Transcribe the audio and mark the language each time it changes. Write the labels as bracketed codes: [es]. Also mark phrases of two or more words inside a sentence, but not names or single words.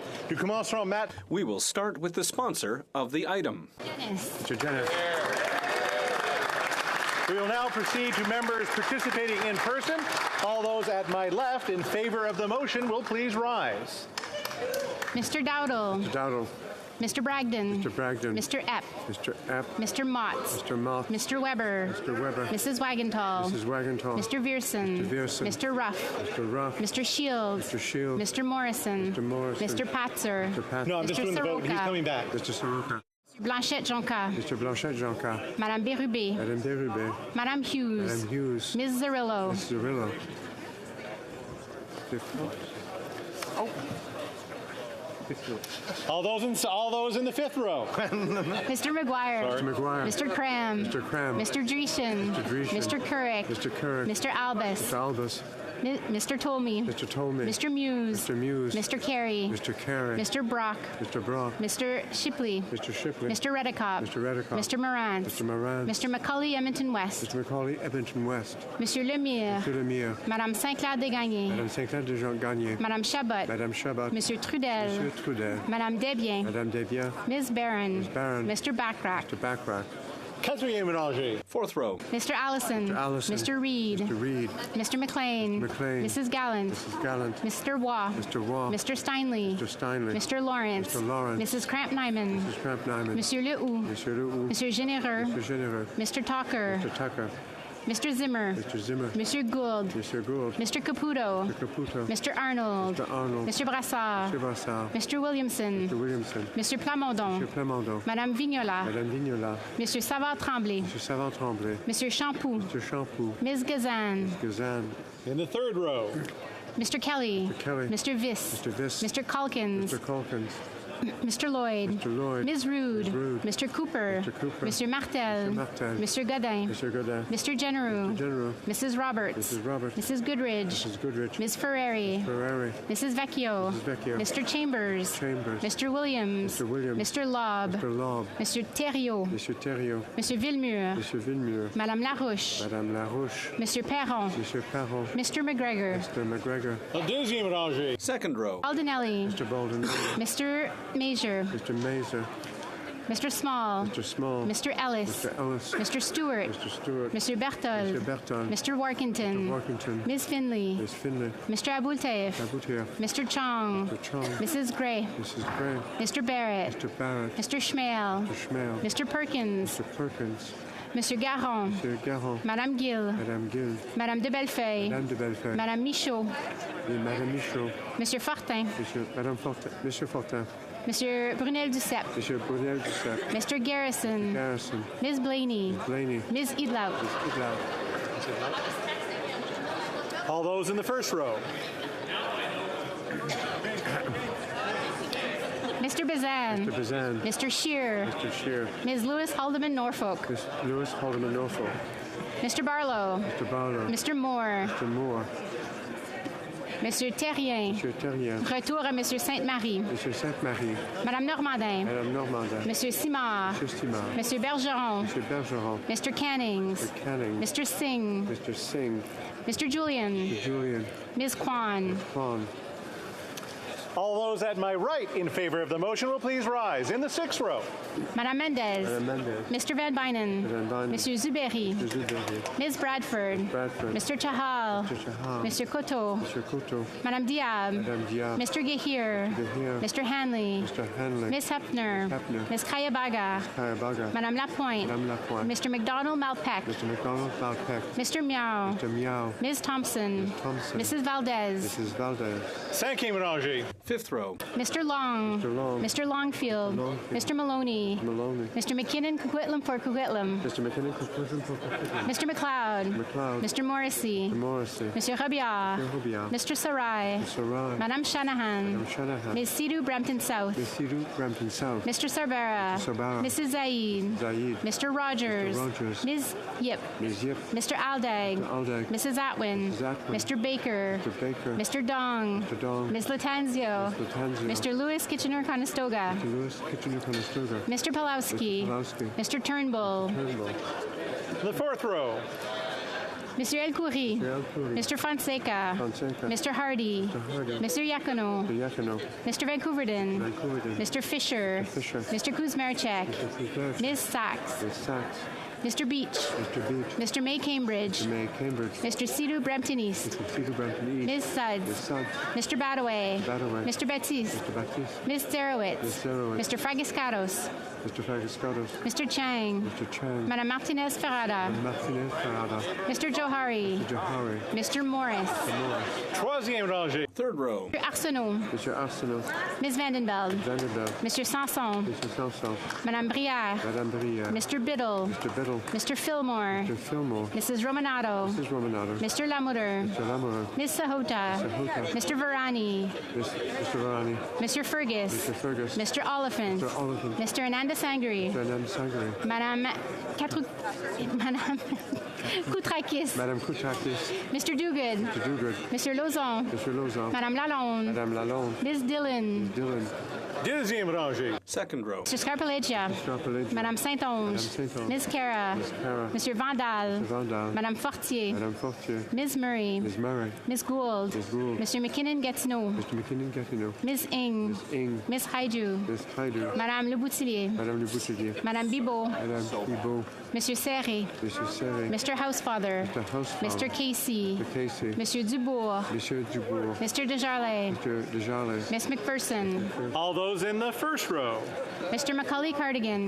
[en] We will start with the sponsor of the item. Mr. Jenna. We will now proceed to members participating in person. All those at my left in favor of the motion will please rise. Mr. Dowdle. Mr. Dowdle. Mr. Bragdon. Mr. Bragdon. Mr. Epp. Mr. Epp. Mr. Motts. Mr. Mott. Mr. Weber. Mr. Weber. Mrs. Wagenthal. Mrs. Wagenthal. Mr. Vierson. Mr. Vierson. Mr. Ruff. Mr. Ruff. Mr. Shields. Mr. Shields. Mr. Morrison. Mr. Morrison. Mr. Patzer. Mr. Patzer. No, I'm just Mr. doing the vote. He's Soroka. coming back. Mr. Soroka. Blanchette Jonca. Mr. Blanchette Jonca. Madame Bérubé. Madame Derubé. Madame Hughes. Madame Hughes. Ms. Zerillo. Ms. Zerillo. All those in the fifth row. Mr. McGuire. Mr. McGuire. Mr. Cram. Mr. Cram. Mr. Dreeshen. Mr. Dreeshen. Mr. Couric. Mr. Couric. Mr. Albus. Mr. Albus. Mr. Tolmie. Mr. Tolmie. Mr. Muse. Mr. Muse. Mr. Carey. Mr. Carey. Mr. Brock. Mr. Brock. Mr. Shipley. Mr. Shipley. Mr. Redicott. Mr. Redicott. Mr. Moran. Mr. Moran. Mr. Macaulay Edmonton West. Mr. Macaulay Edmonton West. Monsieur Lemire. Mr. Lemire. Madame Saint-Clair Desgagnés. Madame Saint-Clair de Jean Gagné. Madame Chabot. Madame Chabot. Monsieur Trudel. Monsieur Trudel. Madame Desbiens. Madame Desbiens. Ms. Barron. Ms. Barron. Mr. Backrack. Mr. Backrack. [fr] Quatrième rangée. [en] Fourth row. Mr. Allison. Mr. Allison. Mr. Reed. Mr. Reed. Mr. McLean. Mr. McLean. Mrs. Gallant. Mrs. Gallant. Mr. Waugh. Mr. Waugh. Mr. Steinley. Mr. Steinley. Mr. Lawrence. Mr. Lawrence. Mrs. Cramp-Nyman. Mrs. Cramp-Nyman. Monsieur Lehoux. Monsieur Lehoux. Monsieur Généreux. Mr. Généreux. Mr. Tucker. Mr. Tucker. Mr. Zimmer. Mr. Zimmer. Monsieur Gould. Mr. Gould. Mr. Caputo. Mr. Caputo. Mr. Arnold. Mr. Arnold. Mr. Brassard. Mr. Brassard. Mr. Williamson. Mr. Williamson. Monsieur Plamondon. Mr. Plamondon. Madame Vignola. Madame Vignola. Monsieur Savard-Tremblay. Mr. Savant-Tremblay. Monsieur Champoux. Mr. Champoux. Ms. Gazan. Gazan. In the third row. Mr. Kelly. Mr. Kelly. Mr. Viss. Mr. Viss. Mr. Calkins. Mr. Calkins. Mr. Lloyd. Mr. Lloyd. Ms. Rude. Ms. Rude. Mr. Cooper. Mr. Cooper. Mr. Martel. Mr. Martel. Mr. Godin. Mr. Godin. Mr. Genereux. Mr. Genereux. Mrs. Roberts. Mrs. Roberts. Mrs. Goodridge. Mrs. Goodrich. Ms. Ferrari. Ferrari. Mrs. Vecchio. Mrs. Vecchio. Mr. Chambers. Chambers. Mr. Williams. Mr. Williams. Mr. Lobb. Mr. Lobb. Mr. Thériault. Monsieur Thériault. Monsieur Villemur. Monsieur Villemur. Madame Larouche. Madame Larouche. Monsieur Perron. Monsieur Perron. Mr. McGregor. Mr. McGregor. [fr] La deuxième rangée. [en] Second row. Aldinelli. Mr. Bolden. Mr. Major. Mr. Mazer. Mr. Small. Mr. Small. Mr. Ellis. Mr. Ellis. Mr. Stewart. Mr. Stewart. Mr. Berthold. Mr. Berthold. Mr. Workington. Mr. Workington. Ms. Finley. Ms. Finley. Mr. Aboultaif. Aboutier. Mr. Chong. Mr. Chong. Mrs. Gray. Mrs. Gray. Mr. Barrett. Mr. Barrett. Mr. Schmale. Mr. Schmale. Mr. Perkins. Mr. Perkins. Monsieur Garon. Monsieur Garon. Madame Gill. Madame Gill. Madame de Bellefeuille. Madame de Bellefeuille. Madame Michaud. [fr] Et Madame Michaud. [en] Monsieur Fortin. Madame Fortin. Monsieur Fortin. Monsieur Brunel Duceppe. Monsieur Brunel Duceppe. Mr. Garrison. Garrison. Ms. Blaney. Blaney. Ms. Idlout. All those in the first row. Mr. Bazan. Mr. Bazan. Mr. Shear. Mr. Shear. Ms. Lewis Haldeman Norfolk. Miss Lewis Haldeman Norfolk. Mr. Barlow. Mr. Barlow. Mr. Moore. Mr. Moore. Monsieur Terrien. Monsieur Terrien. [fr] Retour à Monsieur Sainte-Marie. [en] Monsieur Sainte-Marie. Madame Normandin. Madame Normandin. Monsieur Simard. Monsieur Simard. Monsieur Bergeron. Monsieur Bergeron. Mr. Cannings. Mr. Canning. Mr. Singh. Mr. Singh. Mr. Julian. Mr. Julian. Ms. Kwan. Kwan. All those at my right in favor of the motion will please rise. In the sixth row. Madame Mendez. Madame Mendez. Mr. Van Bynen. Van Bynen. Monsieur Zuberi. Mr. Zuberi. Ms. Bradford. Bradford. Mr. Chahal. Mr. Chahal. Mr. Koto. Monsieur Couteau. Madame Diab. Madame Diab. Mr. Gahir. Gahir. Mr. Hanley. Mr. Hanley. Ms. Hepner. Hepner. Ms. Kayabaga. Kayabaga. Madame Lapointe. Madame Lapointe. Mr. McDonald Malpeck. Mr. McDonald Malpeck. Mr. Miao. Mr. Miao. Ms. Thompson. Ms. Thompson. Mrs. Valdez. Mrs. Valdez. [fr] Cinquième rangée. [en] Fifth row. Mr. Long. Mr. Long. Mr. Longfield. Longfield. Mr. Maloney. Maloney. Mr. McKinnon Coquitlam for Coquitlam. Mr. McKinnon. Mr. McLeod. McLeod. Mr. Morrissey. Mr. Morrissey. Monsieur Robillard. Mr. Robillard. Mr. Sarai. Mr. Rye. Madame Shanahan. Madame Shanahan. Ms. Sidhu Brampton South. Ms. Sidhu Brampton South. Mr. Sarbera. Mr. Sarbera. Mrs. Zaid. Zaid. Mr. Rogers. Mr. Rogers. Ms. Yip. Ms. Yip. Mr. Aldag. Mr. Aldag. Mrs. Atwin. Mrs. Atwin. Mr. Baker. Mr. Baker. Mr. Dong. Mr. Dong. Ms. Latanzio. Ms. Latanzio. Mr. Lewis Kitchener-Conestoga. Mr. Lewis Kitchener-Conestoga. Mr. Pulowski. Mr. Pulowski. Mr. Turnbull. Turnbull. The fourth row. Mr. El Khoury. Mr. El Khoury. Mr. Fonseca. Fonseca. Mr. Hardy. Mr. Hardy. Mr. Yacono. Mr. Yacono. Mr. Vancouverden. Vancouverden. Mr. Fisher. Mr. Fisher. Mr. Kuzmarchek. Mr. Kuzmarchek. Ms. Sachs. Ms. Sachs. Mr. Beach. Mr. Beach. Mr. May Cambridge. Mr. May Cambridge. Mr. Sidhu Brampton East. Mr. Cedar Brampton East. Ms. Suds. Ms. Suds. Mr. Badaway. Badaway. Mr. Baptiste. Mr. Baptiste. Ms. Zarowitz. Ms. Zarowitz. Mr. Fragiscatos. Mr. Fagascatos. Mr. Chang. Mr. Chang. Madam Martinez Ferrada. Martinez Ferrada. Mr. Johari. Mr. Johari. Mr. Morris. [fr] Troisième rangée. [en] Third row. Mr. Arsenault. Mr. Arsenault. Ms. Vandenveld. Vanderbilt. Mr. Sanson. Mr. Sanson. Madame Brière. Madame Brière. Mr. Biddle. Mr. Biddle. Mr. Fillmore. Mr. Fillmore. Mrs. Romanato. Mrs. Romanato. Mr. Lamoureux. Mr. Lamoureux. Ms. Sahota. Sahota. Mr. Varani. Mr. Varani. Mr. Fergus. Mr. Fergus. Mr. Oliphant. Mr. Oliphant. Mr. Ananda Sangri. Mr. Anand Sangari. Madame Madame Koutrakis. Madame Koutrakis. Mr. Duguid. Mr. Duguid. Mr. Lozon. Mr. Lozon. Madame Lalonde. Madame Lalonde. Ms. Dillon. Dylan. [fr] Deuxième rangée. [en] Second row. Mr. Scarpellegia. Scarpellegia. Madame Saint-Onge. Madame Saint-Onge. Ms. Cara. Ms. Cara. Mr. Vandal. Mr. Vandal. Madame Fortier. Madame Fortier. Ms. Murray. Ms. Murray. Ms. Gould. Ms. Gould. Mr. McKinnon Gatineau. Mr. McKinnon Gatineau. Ms. Ing. Ms. Ing. Ms. Haidou. Ms. Haidu. Madame Le Boutillier. Madame Le Boutillier. Madame Bibot. Madame Bibot. Monsieur Serré. Monsieur Serré. Mr. Housefather. Mr. Housefather. Mr. Casey. Mr. Casey. Monsieur Dubourg. Monsieur Dubourg. Mr. Desjardins. Mr. Desjardins. Miss McPherson. All those in the first row. Mr. Macaulay Cardigan.